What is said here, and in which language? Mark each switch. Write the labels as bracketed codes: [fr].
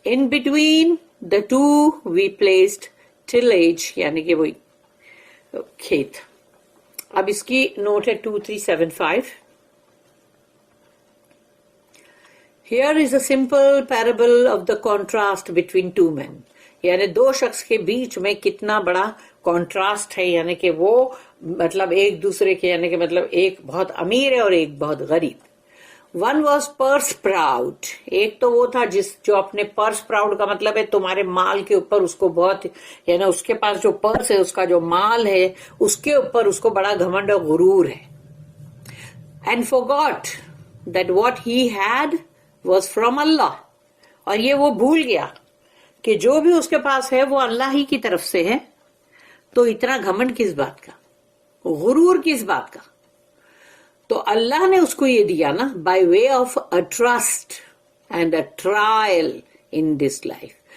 [en] In between the two we placed tillage, [ur] یعنی کہ وہی کھیت. اب اس کی نوٹ ہے 2375. [en] Here is a simple parable of the contrast between two men. [ur] یعنی دو شخص کے بیچ میں کتنا بڑا کانٹراسٹ ہے، یعنی کہ وہ مطلب ایک دوسرے کے، یعنی کہ مطلب ایک بہت امیر ہے اور ایک بہت غریب. [en] One was purse proud. [ur] ایک تو وہ تھا جو اپنے پرس پراؤڈ کا مطلب ہے تمہارے مال کے اوپر اس کو بہت، یعنی اس کے پاس جو پرس ہے، اس کا جو مال ہے، اس کے اوپر اس کو بڑا گھمنڈ اور غرور ہے. [en] And forgot that what he had was from Allah. [ur] اور یہ وہ بھول گیا کہ جو بھی اس کے پاس ہے وہ اللہ ہی کی طرف سے ہے. تو اتنا گھمنڈ کس بات کا، غرور کس بات کا؟ تو اللہ نے اس کو یہ دیا نا، [en] By way of a trust and a trial in this life.